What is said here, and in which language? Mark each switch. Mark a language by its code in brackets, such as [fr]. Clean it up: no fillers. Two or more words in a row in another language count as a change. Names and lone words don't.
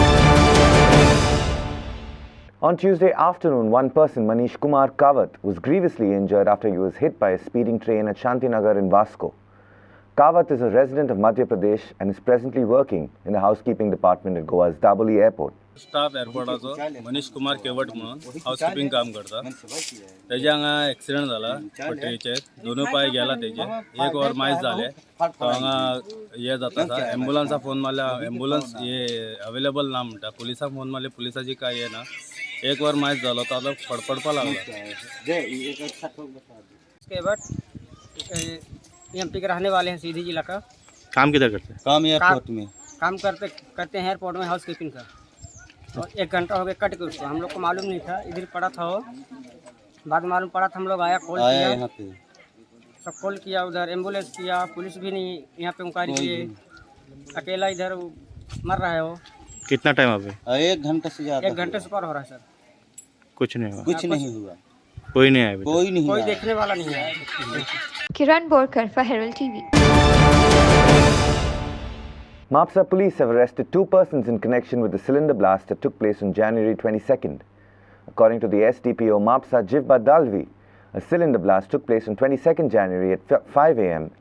[en] On Tuesday afternoon, one person, Manish Kumar Kawat, was grievously injured after he was hit by a speeding train at Shantinagar in Vasco. Kawat is a resident of Madhya Pradesh and is presently working in the housekeeping department at Goa's Daboli airport. [kok] स्टाफ एअरपोर्टाचो मनीष कुमार केवट म्हणून हाऊसकीपिंग काम करता. तेज्या हांगा एक्सिडेंट जाला पट्रेचेर, दोनूय पाय गेला तेजे, एक वर मायज जाले. तो हांगा हे जाता आसा, एम्बुलन्सा फोन मारल्या एम्बुलन्स हे अवेलेबल ना म्हणटा, पुलिसाक फोन मारले पुलिसाची काय हे ना. एक वर मायज जालो तो आतां फडफडपा लागला. [hi] केवट एमपी के रहने वाले हैं, सीधी जिला का. काम किधर करते हैं? काम एयरपोर्ट में काम करते हैं एयरपोर्ट में [en] house keeping [hi] का. और 1 घंटा हो गया कट के उसको, हम लोग को मालूम नहीं था, इधर पड़ा था वो, बाद मालूम पड़ा था, हम लोग आया कॉल किया यहाँ पे, सब कॉल किया, उधर एम्बुलेंस किया, पुलिस भी नहीं यहाँ पे इंक्वायरी किए, अकेला इधर मर रहा है वो. कितना टाइम अभी? 1 घंटे से ज़्यादा, 1 घंटे से ऊपर हो रहा है सर. कुछ नहीं हुआ? कुछ नहीं हुआ, कोई नहीं आया? कोई देखने वाला नहीं है. [en] Kiran Borkar for Herald TV. Mapsa police have arrested 2 persons in connection with the cylinder blast that took place on January 22nd. According to the SDPO Mapsa Jivba Dalvi, a cylinder blast took place on 22nd January at 5 a.m.